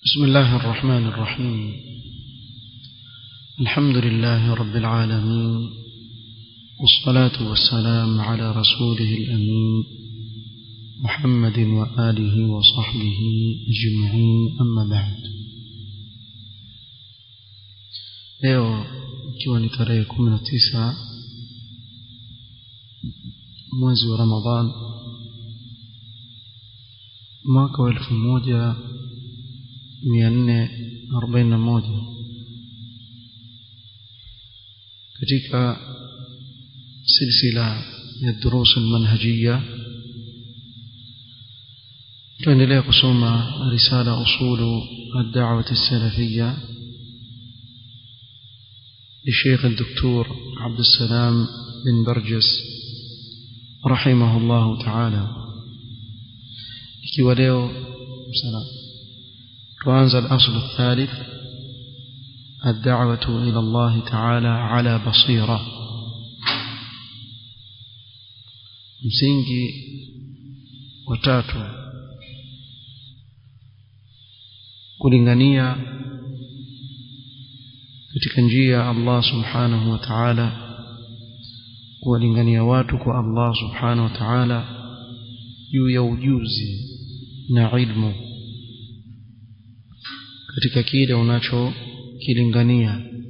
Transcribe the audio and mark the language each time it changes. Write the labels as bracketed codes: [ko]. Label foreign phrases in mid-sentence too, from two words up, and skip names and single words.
[ar] بسم الله الرحمن الرحيم. الحمد لله رب العالمين، والصلاة والسلام على رسوله الأمين محمد وآله وصحبه أجمعين، أما بعد. [sw] leo ikiwa ni tarehe 19 mwezi wa Ramadhan mwaka wa 1441 katika silsila ya [ar] دروس المنهجية [sw] tuendelea kusoma [ar] رسالة أصول الدعوة السلفية للشيخ الدكتور عبد السلام بن برجس رحمه الله تعالى. [sw] ikiwa leo tuanza [ar] الأصل الثالث الدعوة إلى الله تعالى على بصيرة. [sw] msingi wa tatu, kulingania katika njia ya Allah [ar] سبحانه وتعالى, [sw] kuwalingania watu kwa Allah [ar] سبحانه وتعالى [sw] juu ya ujuzi na ilmu katika kile unachokilingania.